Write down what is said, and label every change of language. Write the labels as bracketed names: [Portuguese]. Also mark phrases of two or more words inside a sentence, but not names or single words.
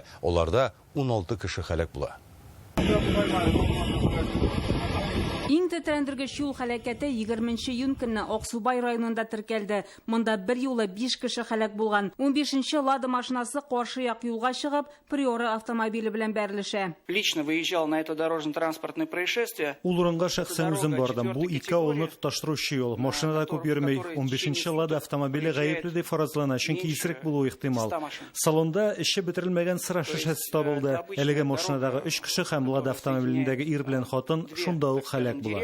[Tatar] Аларда 16 кеше һәлак була. Иң тетрәндергеч юл һәлакәте 20 июнь көнне Аксубай районында теркәлде. Монда бер юлы 5 кеше һәлак булган. 15-нче Лада машинасы каршы як юлга чыгып, Приора автомобиле белән бәрелешә. [Russian] Лично выезжал на это дорожно-транспортное происшествие. [Tatar] Ул урынга шәхсән үзем бардым. Бу ике авылны тоташтыручы юл. Машинада күп йөрмәй. 15-нче Лада автомобиле гаепле дип фаразлана, чөнки исерек булуы ихтимал. Салонда эше бетерелмәгән сыра шешәсе табылды. Әлеге машинадагы 3 кеше һәм Лада автомобилендәге ир белән хатын шунда ук һәлак була.